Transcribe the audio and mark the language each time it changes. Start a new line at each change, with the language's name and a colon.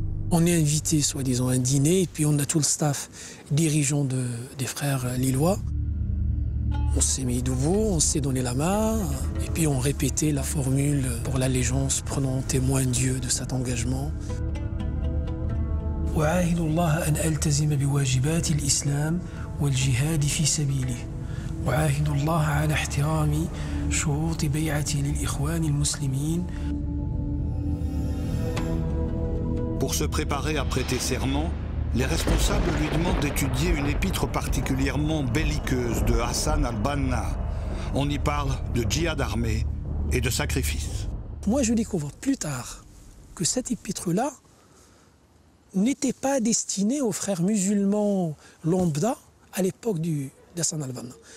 French: On est invité, soi-disant, à un dîner, et puis on a tout le staff dirigeant des frères lillois. On s'est mis debout, on s'est donné la main, et puis on répétait la formule pour l'allégeance, prenant témoin Dieu de cet engagement.
Arabic: وأعاهد الله أن ألتزم بواجبات الإسلام والجهاد في سبيله وأعاهد الله على احترام شروط بيعتي للإخوان المسلمين.
French: Pour se préparer à prêter serment, les responsables lui demandent d'étudier une épître particulièrement belliqueuse de Hassan al-Banna. On y parle de djihad armé et de sacrifice. Moi, je découvre plus tard que cette épître-là n'était pas destinée aux frères musulmans lambda à l'époque d'Hassan al-Banna.